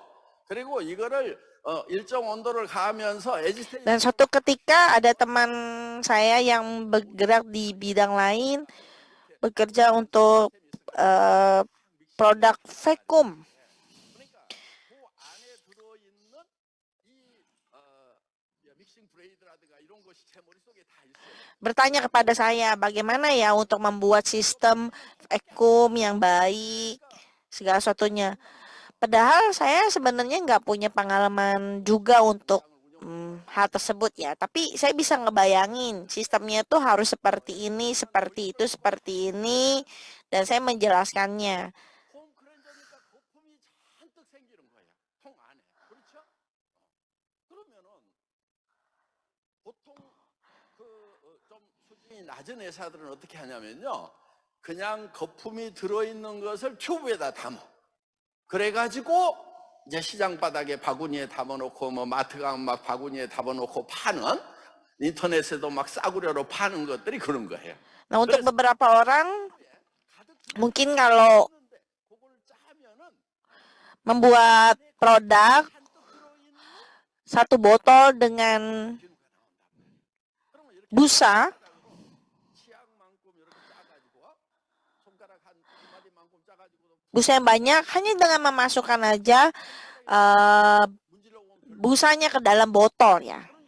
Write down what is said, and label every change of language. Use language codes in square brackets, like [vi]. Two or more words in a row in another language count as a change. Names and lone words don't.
[ko] 그리고 이거를 일정 온도를 가하면서 에지테이션. [id] dan suatu ketika ada teman saya yang bergerak di bidang lain, bekerja untuk produk vakum. Bertanya kepada saya bagaimana ya untuk membuat sistem vakum yang baik, segala sesuatunya. Padahal saya sebenarnya nggak punya pengalaman juga untuk hal tersebut ya. Tapi saya bisa ngebayangin sistemnya tuh harus seperti ini, seperti itu, seperti ini. Dan saya menjelaskannya. [ko] 낮은 회사들은 어떻게 하냐면요, 그냥 거품이 들어있는 것을 튜브에다 담아. 그래가지고 이제 시장 바닥에 바구니에 담아놓고 뭐 마트 가면 막 바구니에 담아놓고 파는, 인터넷에도 막 싸구려로 파는 것들이 그런 거예요. [id] Nah, untuk beberapa orang mungkin kalau membuat produk satu botol dengan busa yang banyak, hanya dengan memasukkan aja busanya ke dalam botol ya.